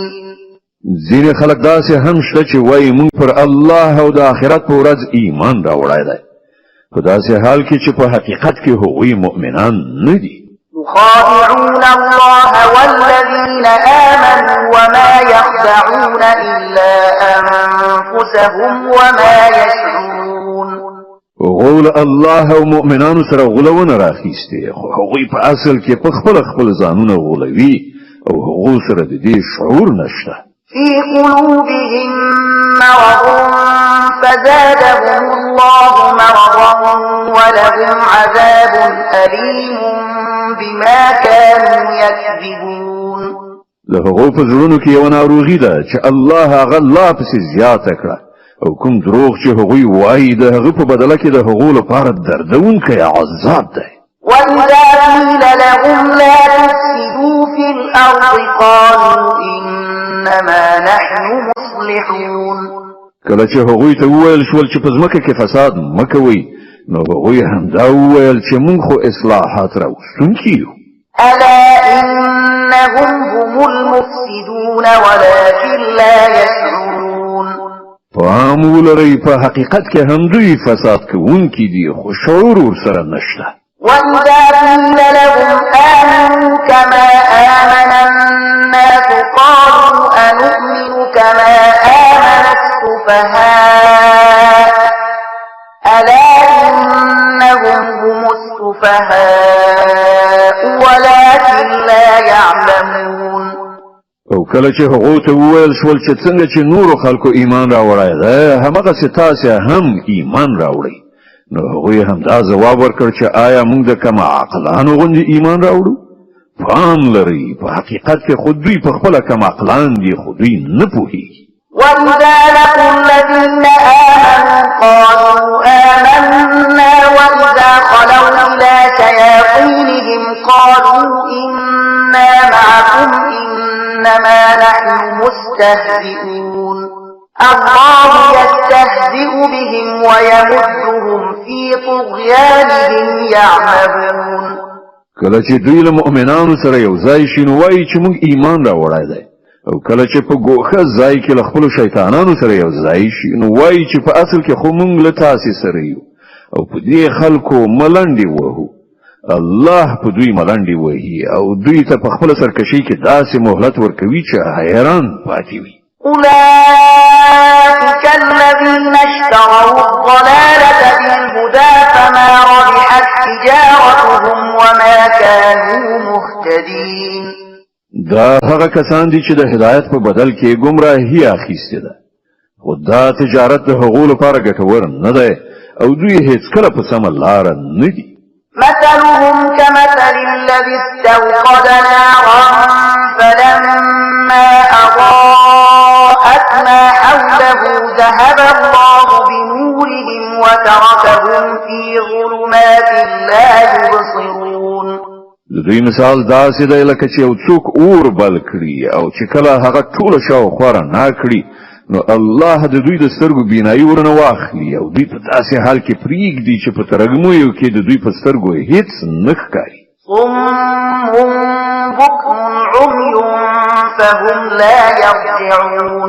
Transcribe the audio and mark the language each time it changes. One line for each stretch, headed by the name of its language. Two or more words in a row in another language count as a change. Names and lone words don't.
Pashto: ځینې خلک داسې هم شته چې وایي موږ پر الله او د آخرت په ورځ ایمان راوړی دی په داسې حال کې چې په حقیقت کې هغوی مؤمنان نه دي
Arabic: يخادعون الله والذين آمنوا وما يخدعون إلا أنفسهم وما يشعرون
Pashto: غول الله او مؤمنانو سره غولونه راخیسته خو هغوی په اصل کې په خپل ځانونه غولوي او هغو سره د دې شعور نشته
Arabic: في قلوبهم مرض فزادهم الله مرضا ولهم عذاب أليم بما كانوا يكذبون
Pashto: له هغو په زړونو کې یو ناروغي ده چې الله هغه لا پسې زیاته کړه او کوم دروغ چې هغوی وایي د هغه په بدله کې د هغو لپاره دردونکی عذاب دی
Arabic: وإذا قيل لهم لا تفسدوا في الأرض قالوا إنما نحن مصلحون
Pashto: کله چې هغوی ته وویل شول چې په ځمکه کې فساد مه کوئ نو هغوی همدا وویل چې موږ خو اصلاحات راوستونکي یو
Arabic: ألا إنهم هم المفسدون ولكن لا يشعرون
Pashto: پام ولرئ په حقیقت کې هم دوی فساد کوونکي دي خو شعور ورسره نشته
Arabic: وإذا قيل لهم آمنوا كما آمن الناس قالوا أنؤمن كما آمن السفهاء ألا إنهم هم السفهاء ولكن لا يعلمون
Pashto: او کله چې هغه ته وویل شول چې څنګه چې نور خلکو ایمان راوړای ده همغه ستاسو هم ایمان راوړي نو هغه هم دا جواب ورکړ چې آیا موږ د کما عقلانو غوندي ایمان راوړو فهم لري په حقیقت کې خود دوی په خپل کما عقلان دي خو دوی نه پوهیږي
Arabic: وإذا لقوا الذين آمنوا قالوا آمنا وإذا قالوا إنا معكم إنما نحن مستهزئون الله يستهزئ بهم ويمدهم في طغيانهم يعمهون.
Pashto: کله چې دوی له مؤمنانو سره یو ځای شي نو وایي چې موږ ایمان راوړی دی او کله چې په ګوښه ځای کې له خپلو شیطانانو سره یو ځای شي نو وایي چې په اصل کې خو موږ له تاسې سره یو او په دې خلکو ملنډې وهو. الله په دوی ملنډې وهي او دوی ته په خپله سرکشي کې داسې مهلت ورکوي چې حیران پاتې وي.
Arabic: أولئك الذين اشتروا الضلالة بالهدى فما ربحت تجارتهم وما كانوا مهتدين.
Pashto: دا هغه کسان دي چې د هدایت په بدل کې گمراهي اخیسته ده خو دا تجارت د هغو لپاره ګټور نه ده او دوی هیڅ کله په سمه لار نه دي.
Arabic: مثلهم كمثل الذي استوقد نارا فلما أضاءت ما حوله ذهب الله بنورهم وتركهم في ظلمات لا يبصرون.
Pashto: دوی مثال داسې دی لکه چې یو څوک اور بل کړي او چې کله هغه ټوله شاوخوا رڼا کړي نو الله د دوی د سترګو بینایي ورنه واخلي او دوی په داسې حال کې پرېږدي چې په ترږمیو کې د دوی په سترګو هیڅ نه ښکاري.
Arabic: صم بكم عمي فهم لا يرجعون.